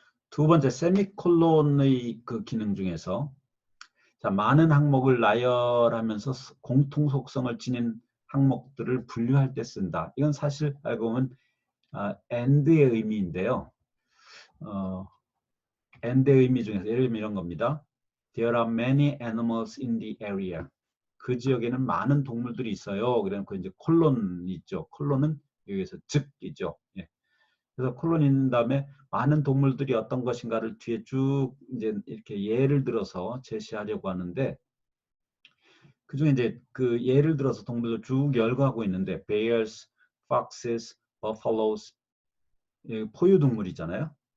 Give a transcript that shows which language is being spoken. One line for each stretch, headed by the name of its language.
Korean: 두 번째 세미콜론의 그 기능 중에서 자, 많은 항목을 나열하면서 공통 속성을 지닌 항목들을 분류할 때 쓴다. 이건 사실 알고 보면 and의 의미인데요. and의 의미 중에서 예를 들면 이런 겁니다.
English: There are many animals in the area.
Korean: 그 지역에는 많은 동물들이 있어요. 그래서 이제 콜론이 있죠. 콜론은 여기서 즉이죠. 예. 그래서 콜론이 있는 다음에 많은 동물들이 어떤 것인가를 뒤에 쭉 이제 이렇게 예를 들어서 제시하려고 하는데 그 중에 이제 그 예를 들어서 동물들 쭉 열거하고 있는데
English: bears, foxes, buffaloes
Korean: 포유동물이잖아요.